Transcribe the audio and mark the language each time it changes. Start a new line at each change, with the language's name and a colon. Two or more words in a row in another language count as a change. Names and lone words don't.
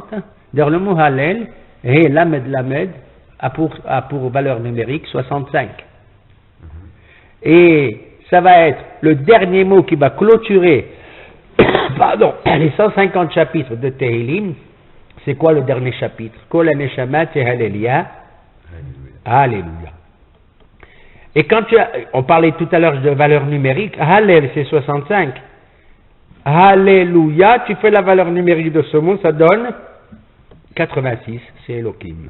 French: D'ailleurs, le mot Hallel,
Hebrew: הא למד,
French: a pour valeur numérique 65. Et ça va être le dernier mot qui va clôturer les 150 chapitres de Tehilim. C'est quoi le dernier chapitre?
Hebrew: כל הנשמה הללויה. Alléluia.
French: Et quand on parlait tout à l'heure de valeur numérique, Hallel c'est 65. Alléluia, tu fais la valeur numérique de ce mot, ça donne 86, c'est Elohim.